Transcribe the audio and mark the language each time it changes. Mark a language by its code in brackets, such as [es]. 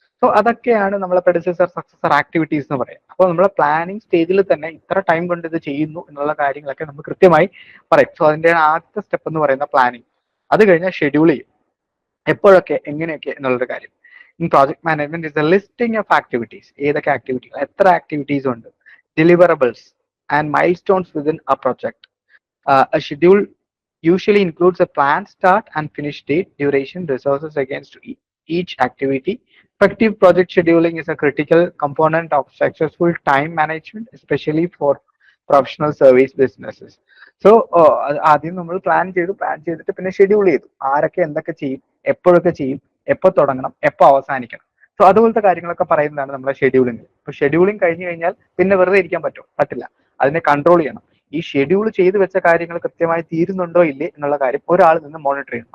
[ml] So അതൊക്കെയാണ് നമ്മളെ പ്രെഡിസസർ successor activities എന്ന് പറയാം. അപ്പോൾ നമ്മൾ പ്ലാനിങ് സ്റ്റേജിൽ തന്നെ ഇത്ര ടൈം കൊണ്ട് ഇത് ചെയ്യുന്നു എന്നുള്ള കാര്യങ്ങളൊക്കെ നമുക്ക് കൃത്യമായി പറയും. സോ അതിന്റെ ആദ്യത്തെ സ്റ്റെപ്പ് എന്ന് പറയുന്ന പ്ലാനിങ്. അത് കഴിഞ്ഞാൽ ഷെഡ്യൂൾ ചെയ്യും, എപ്പോഴൊക്കെ എങ്ങനെയൊക്കെ എന്നുള്ളൊരു കാര്യം. [en] In project management is a listing of activities. [ml] ഏതൊക്കെ ആക്ടിവിറ്റികൾ, എത്ര ആക്ടിവിറ്റീസ് ഉണ്ട്, [en] deliverables and milestones within a project. A schedule usually includes a plan, start and finish date, duration, resources against each activity. Effective project scheduling is a critical component of successful time management, especially for professional service businesses. [ml] So ആദ്യം നമ്മൾ plan ചെയ്തിട്ട് പിന്നെ schedule ചെയ്തു, ആരൊക്കെ എന്തൊക്കെ ചെയ്യും, എപ്പോഴൊക്കെ ചെയ്യും, എപ്പോ തുടങ്ങണം, എപ്പോ അവസാനിക്കണം. സോ അതുപോലത്തെ കാര്യങ്ങളൊക്കെ പറയുന്നതാണ് നമ്മുടെ ഷെഡ്യൂളിംഗ്. ഇപ്പൊ ഷെഡ്യൂളിംഗ് കഴിഞ്ഞു കഴിഞ്ഞാൽ പിന്നെ വെറുതെ ഇരിക്കാൻ പറ്റില്ല, അതിനെ കൺട്രോൾ ചെയ്യണം. ഈ ഷെഡ്യൂൾ ചെയ്ത് വെച്ച കാര്യങ്ങൾ കൃത്യമായി തീരുന്നുണ്ടോ ഇല്ലേ എന്നുള്ള കാര്യം ഒരാൾ നിന്ന് മോണിറ്റർ ചെയ്യണം.